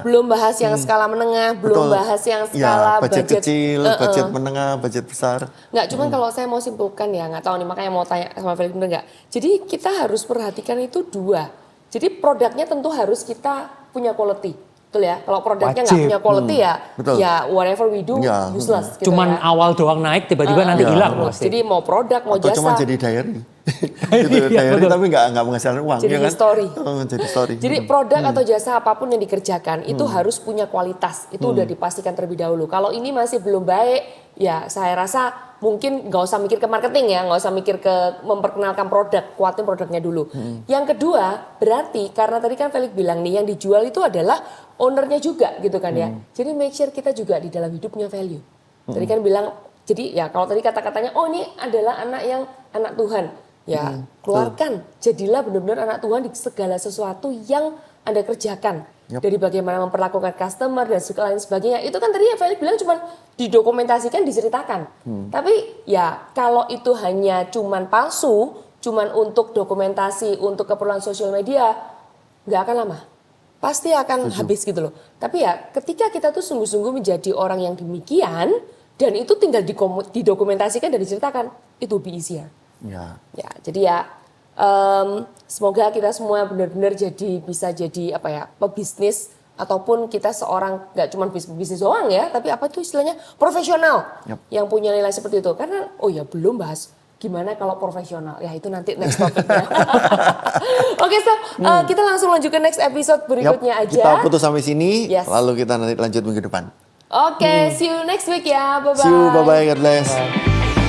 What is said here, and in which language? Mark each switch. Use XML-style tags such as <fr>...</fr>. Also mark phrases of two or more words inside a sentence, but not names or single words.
<id>belum bahas yang skala menengah, belum bahas yang skala budget kecil, budget menengah, budget besar. Nggak, cuman kalau saya mau simpulkan ya, nggak tahu nih makanya mau tanya sama Felix bener nggak. Jadi kita harus perhatikan itu dua. Jadi produknya tentu harus kita punya quality. Betul ya, kalau produknya nggak punya quality ya</id> <en>whatever we do useless.</en> <id>Gitu Cuman ya. awal doang naik, tiba-tiba nanti hilang pasti. Jadi mau produk, mau Atau jasa. cuma jadi diary. gitu, Iya, diary betul. tapi nggak menghasilkan uang, Jadi ya kan? history. Jadi story. Jadi produk atau jasa apapun yang dikerjakan itu harus punya kualitas. Itu udah dipastikan terlebih dahulu. Kalau ini masih belum baik, ya saya rasa mungkin nggak usah mikir ke marketing ya, nggak usah mikir ke memperkenalkan produk, kuatin produknya dulu. Yang kedua, berarti karena tadi kan Felix bilang nih yang dijual itu adalah ownernya juga gitu kan ya. Jadi</id> <en>make sure</en> <id>kita juga di dalam hidup punya value. Tadi kan bilang, jadi ya kalau tadi kata-katanya, oh ini adalah anak Tuhan. Ya keluarkan, jadilah benar-benar anak Tuhan di segala sesuatu yang Anda kerjakan. Dari bagaimana memperlakukan customer dan segala lain sebagainya. Itu kan tadi ya Felix bilang cuma didokumentasikan, diceritakan. Tapi ya kalau itu hanya cuman palsu, cuman untuk dokumentasi, untuk keperluan sosial media, nggak akan lama. Pasti akan habis gitu loh. Tapi ya ketika kita tuh sungguh-sungguh menjadi orang yang demikian, dan itu tinggal didokumentasikan dan diceritakan, itu</id> <en>be easier.</en> <id>Ya. Ya, jadi ya semoga kita semua benar-benar bisa jadi apa ya, pebisnis ataupun kita seorang nggak cuma bisnis doang ya, tapi apa itu istilahnya profesional yang punya nilai seperti itu. Karena oh ya belum bahas gimana kalau profesional, ya itu nanti next topiknya. Oke, so kita langsung lanjut ke</id> <en>next episode</en> <id>berikutnya aja. Kita putus sampai sini, Yes. lalu kita nanti lanjut minggu depan. Oke,</id> <en>see you next week ya, bye bye. See you, bye bye, God bless.</en>